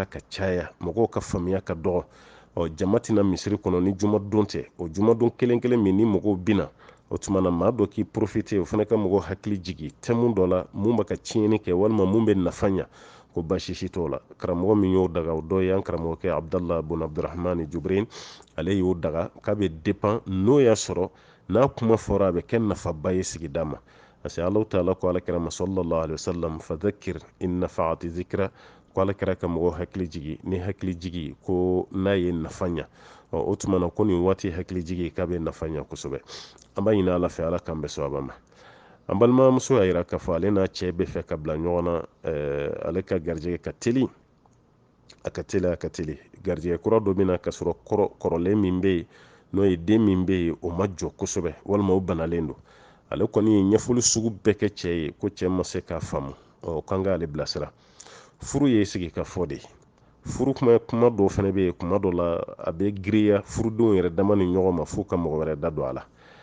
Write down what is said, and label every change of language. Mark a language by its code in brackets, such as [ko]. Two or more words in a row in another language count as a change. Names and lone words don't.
[bm] ka caya mɔgɔw ka faamuya ka dɔgɔ jama tɛna misiri kɔnɔ ni jumadon tɛ o jumadon kelen kelen min ni mɔgɔw bina o tuma na maa dɔ k'i profite o fana ka mɔgɔw hakili jigi tɛmu dɔ la mun bɛ ka tiɲɛni kɛ walima mun bɛ nafa ɲa ko baasi si t'o la karamɔgɔ min y'o daga o dɔ ye an karamɔgɔkɛ abdallah bun abdurahman jubrin ale y'o daga k'a bɛ dépend n'o y'a sɔrɔ n'a kuma fɔra a bɛ kɛ nafaba ye sigida ma [fr] parce que [bm] alahu taala ko alakira ma [ar] صلى الله عليه وسلم فذكر إن نفعت الذكرى [bm] ko alakira ka mɔgɔw hakili jigi ni hakili jigi ko n'a ye nafa ɲa o tuma na ko nin waati hakili jigi k'a bɛ nafa ɲa kosɛbɛ an b'a ɲini ala fɛ ala k'an bɛ sababa ma an balimamuso y'a yira k'a fɔ ale n'a cɛ bɛ fɛ ka bila ɲɔgɔn na ale ka garijɛgɛ ka teli a ka teli garijɛgɛ kura dɔ bɛna ka sɔrɔ kɔrɔlen min bɛ yen n'o ye den min bɛ yen o ma jɔ kosɛbɛ walima o banalen don ale kɔni ye ɲɛfɔli sugu bɛɛ kɛ cɛ ye ko cɛ ma se k'a faamu kan k'ale bilasira furu ye sigi ka fɔ de ye furu kuma dɔw fana bɛ yen kuma dɔ la a bɛ giriya furudenw yɛrɛ dama ni ɲɔgɔn ma fo ka mɔgɔ wɛrɛ da don a la